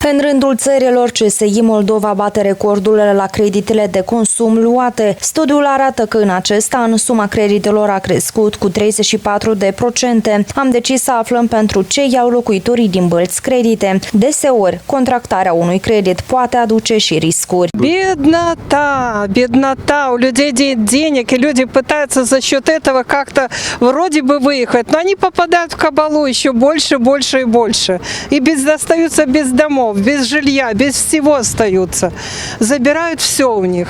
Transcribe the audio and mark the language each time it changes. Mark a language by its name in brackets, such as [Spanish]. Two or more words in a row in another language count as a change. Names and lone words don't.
[Romanian] În rândul țărilor, CSI Moldova bate recordurile la creditele de consum luate. Studiul arată că în acest an suma creditelor a crescut cu 34%. Am decis să aflăm pentru ce iau locuitorii din Bălți credite. Deseori, contractarea unui credit poate aduce și riscuri. [Russian] Беднота, у людей нет денег, и люди пытаются за счет этого как-то вроде бы выехать, но они попадают в кабалу еще больше, больше и больше. И остаются без домов, без жилья, без всего остаются. Забирают все у них.